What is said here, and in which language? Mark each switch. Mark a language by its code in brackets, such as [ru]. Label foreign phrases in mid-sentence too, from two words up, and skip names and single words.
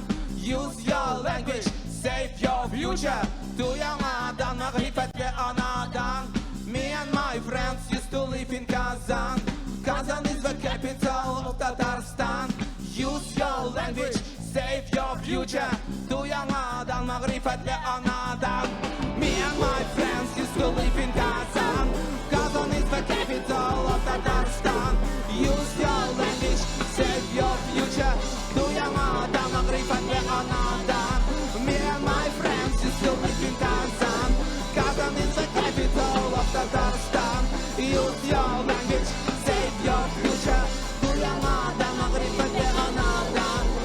[en] Use your language, save your future. [tt] Ту яңадан мәгрифәтле анадан. [en] Me and my friends used to live in Kazan. Kazan is the capital of Tatarstan. Use your language, save your future. [tt] Ту яңадан мәгрифәтле анадан. [en] Me and my friends used to live in Kazan. Kazan is the capital of Tatarstan. Use your language, save your future. [tt] Do яңадан мәгрифәтле анадан. [en] Me and my friends used to live in Kazan. Kazan is the capital of Tatarstan. Use your language, save your future. [tt] Do яңадан мәгрифәтле анадан.